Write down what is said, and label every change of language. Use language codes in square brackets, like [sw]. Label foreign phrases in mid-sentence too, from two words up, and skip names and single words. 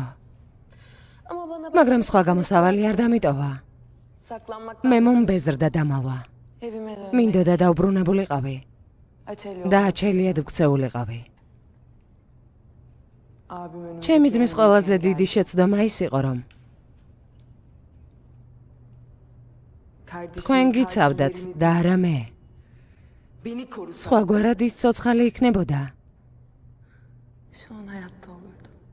[tr] ama bana [ka] მაგრამ სხვა გამოსავალი არ დამიტოვა. [tr] saklanmak [ka] მე მომბეზრდა დამალვა. [tr] evime dön. [ka] მინდოდა დაუბრუნებულიყავი [tr] Açeli [ka] და აჩელიად ვქცეულიყავი. [tr] abim önümde. [ka] ჩემი ძმის ყველაზე დიდი შეცდომა ის იყო, რომ თქვენ გიცავდათ და არა მე. [tr] beni korusa [ka] სხვაგვარად ის ცოცხალი იქნებოდა. [tr] şu an hayatta olurdu.